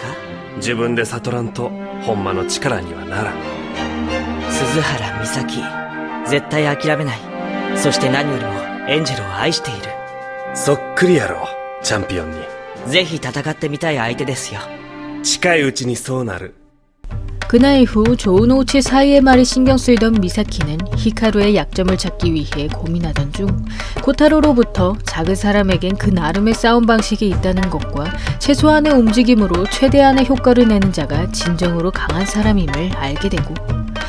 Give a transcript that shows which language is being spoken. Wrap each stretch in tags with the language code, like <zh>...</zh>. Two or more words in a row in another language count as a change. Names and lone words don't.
<ja>自分で悟らんとほんまの力にはならん。鈴原美咲、絶対諦めない。そして何よりもエンジェルを愛している。そっくりやろ、チャンピオンに。ぜひ戦ってみたい相手ですよ。近いうちにそうなる。</ja> <ko>그날 이후 좋은 오치 사이의 말이 신경 쓰이던 미사키는 히카루의 약점을 찾기 위해 고민하던 중 코타로로부터 작은 사람에겐 그 나름의 싸움 방식이 있다는 것과 최소한의 움직임으로 최대한의 효과를 내는 자가 진정으로 강한 사람임을 알게 되고</ko>